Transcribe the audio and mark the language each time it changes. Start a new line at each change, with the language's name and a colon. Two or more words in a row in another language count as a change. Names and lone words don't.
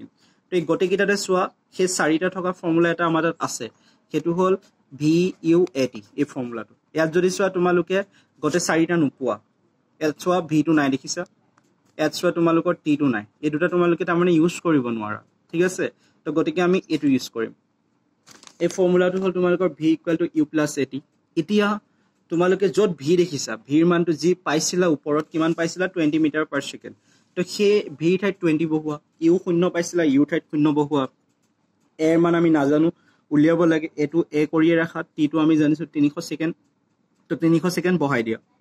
Assamese: তো এই গোটেইকেইটাতে চোৱা সেই চাৰিটা থকা ফৰ্মুলা এটা আমাৰ তাত আছে, সেইটো হ'ল
English: v u a t
Assamese: এই ফৰ্মুলাটো। ইয়াত যদি চোৱা তোমালোকে গোটেই চাৰিটা নোপোৱা, ইয়াত চোৱা ভিটো নাই দেখিছা, ইয়াত চোৱা তোমালোকৰ টিটো নাই, এই দুটা তোমালোকে তাৰমানে ইউজ কৰিব নোৱাৰা, ঠিক আছে। তো গতিকে আমি এইটো ইউজ কৰিম। এই ফৰ্মুলাটো হ'ল তোমালোকৰ v = u + at। এতিয়া তোমালোকে য'ত ভি দেখিছা, ভিৰ মানটো যি পাইছিলা ওপৰত কিমান পাইছিলা 20
English: meter per second.
Assamese: তো তো সেই ভি ঠাইত 20 বহুৱা, ইউ 0 পাইছিলা, ইউ ঠাইত 0 বহুৱা, এৰ মান আমি নাজানো, উলিয়াব লাগে, এটো এ কৰিয়ে ৰাখা, টিটো আমি জানিছো 300 সেকেন্ড, তো 300 সেকেন্ড বহাই দিয়া।